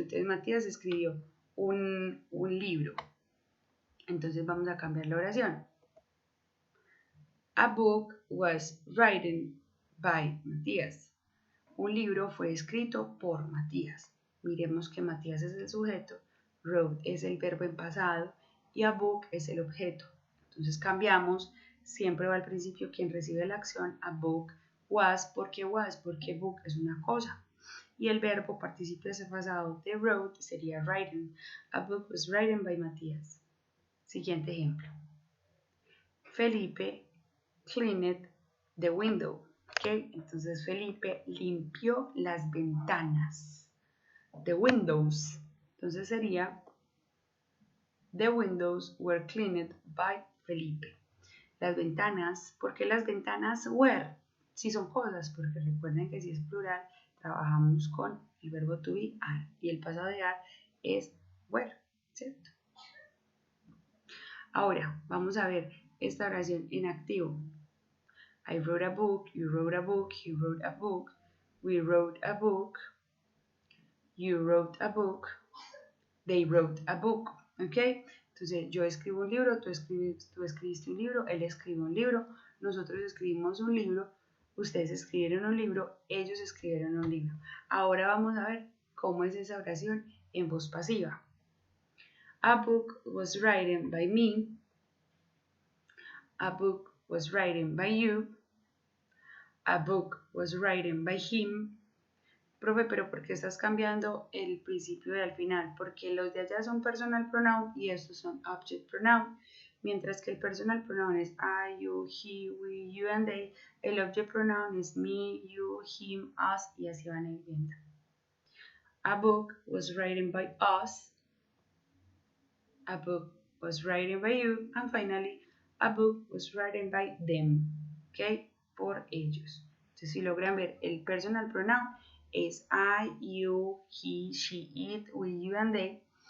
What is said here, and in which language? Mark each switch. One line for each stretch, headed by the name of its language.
Spanish: Entonces Matías escribió un libro. Entonces vamos a cambiar la oración.
English: A book was written by Matías.
Spanish: Un libro fue escrito por Matías. Miremos que Matías es el sujeto, wrote es el verbo en pasado y
English: a book
Spanish: es el objeto. Entonces cambiamos, siempre va al principio quien recibe la acción,
English: a book was,
Spanish: porque book es una cosa. Y el verbo participio ese pasado de wrote sería written.
English: A book was written by Matías.
Spanish: Siguiente ejemplo.
English: Felipe cleaned the window. ¿Okay?
Spanish: Entonces Felipe limpió las ventanas.
English: The windows.
Spanish: Entonces sería
English: the windows were cleaned by Felipe.
Spanish: Las ventanas, ¿por qué las ventanas were? Si son cosas, porque recuerden que si es plural, trabajamos con el verbo to be, are, y el pasado de are es were, ¿cierto? Ahora, vamos a ver esta oración en activo.
English: I wrote a book, you wrote a book, he wrote a book. we wrote a book, you wrote a book, they wrote a book, ¿ok?
Spanish: Entonces yo escribo un libro, tú escribiste un libro, él escribe un libro, nosotros escribimos un libro, ustedes escribieron un libro, ellos escribieron un libro. Ahora vamos a ver cómo es esa oración en voz pasiva.
English: A book was written by me. A book was written by you. A book was written by him.
Spanish: Profe, pero ¿por qué estás cambiando el principio y al final? Porque los de allá son personal pronoun y estos son object pronoun. Mientras que el personal pronoun es
English: I, you, he, we, you and they.
Spanish: El object pronoun es
English: me, you, him, us
Spanish: y así van a ir viendo.
English: A book was written by us. A book was written by you. And finally, a book was written by them. ¿Ok?
Spanish: Por ellos. Entonces, si logran ver, el personal pronoun es
English: I, you, he, she, it, we, you, and they.